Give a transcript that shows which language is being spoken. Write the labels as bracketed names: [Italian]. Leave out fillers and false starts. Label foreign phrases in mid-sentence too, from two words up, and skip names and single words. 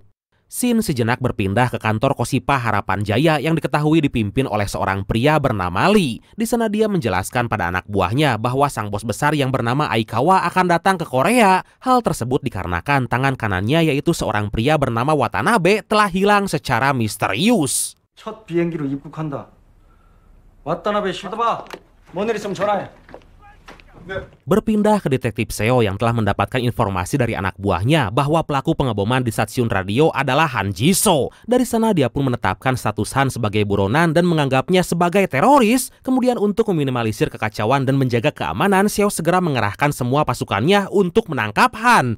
[Indonesian] Scene sejenak berpindah ke kantor Kosipa Harapan Jaya yang diketahui dipimpin oleh seorang pria bernama Lee. Di sana dia menjelaskan pada anak buahnya bahwa sang bos besar yang bernama Aikawa akan datang ke Korea. Hal tersebut dikarenakan tangan kanannya yaitu seorang pria bernama Watanabe telah hilang secara misterius. [Korean] 첫 비행기로 입국한다. 왔다나베 시다봐. 뭔 일 있으면 전화해. [Indonesian] Berpindah ke detektif Seo yang telah mendapatkan informasi dari anak buahnya bahwa pelaku pengeboman di stasiun radio adalah Han Jisoo. Dari sana dia pun menetapkan status Han sebagai buronan dan menganggapnya sebagai teroris. Kemudian untuk meminimalisir kekacauan dan menjaga keamanan, Seo segera mengerahkan semua pasukannya untuk menangkap Han.